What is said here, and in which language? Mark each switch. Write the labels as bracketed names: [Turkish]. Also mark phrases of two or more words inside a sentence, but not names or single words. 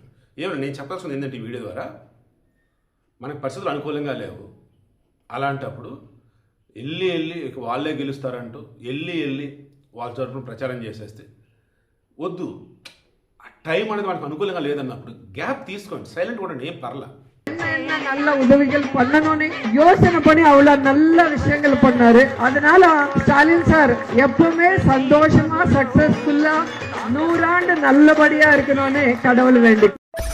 [Telugu] ఏమన్నా నేను చెప్పాల్సింది ఏంటంటే ఈ వీడియో ద్వారా మనకు పరిస్థితులు అనుకూలంగా లేవు. అలాంటప్పుడు వెళ్ళి వాళ్ళే గెలుస్తారంటూ వెళ్ళి వాళ్ళ తరపున ప్రచారం చేసేస్తే వద్దు. టైం అనేది మనకు అనుకూలంగా లేదన్నప్పుడు గ్యాప్ తీసుకోండి, సైలెంట్ కూడా ఏం பரல. [Tamil] நல்ல உதவிகள் பண்ணணும்னு யோசனை பண்ணி அவ்வளவு நல்ல விஷயங்கள் பண்ணாரு. அதனால ஸ்டாலின் சார் எப்பவுமே சந்தோஷமா சக்சஸ்ஃபுல்லா 100 ஆண்டு நல்லபடியா இருக்கணும்னு கடவுள் வேண்டி